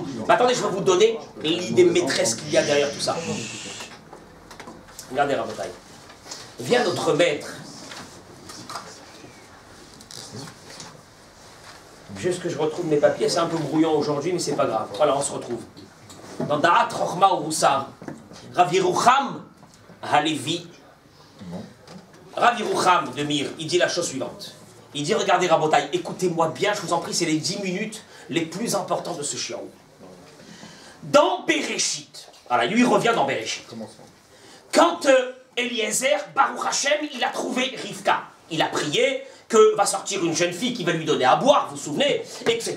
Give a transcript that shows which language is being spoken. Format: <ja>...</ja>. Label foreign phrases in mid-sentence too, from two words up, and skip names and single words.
<fr>Attendez, je vais vous donner l'idée maîtresse qu'il y a derrière tout ça. Regardez Rabotai. Vient notre maître. Juste que je retrouve mes papiers, c'est un peu brouillon aujourd'hui, mais c'est pas grave. Voilà, on se retrouve. Dans Da'at Chochma ou Roussar, Rav Yerucham Halevi, Rav Yerucham de Mir, il dit la chose suivante. Il dit, regardez Rabotai, écoutez-moi bien, je vous en prie, c'est les 10 minutes les plus importantes de ce shiur. Dans Bereshit, voilà, lui il revient dans Bereshit. Quand Eliezer,</fr> <he>ברוך השם,</he> <fr>il a trouvé Rivka, il a prié que va sortir une jeune fille qui va lui donner à boire, vous vous souvenez, etc.</fr>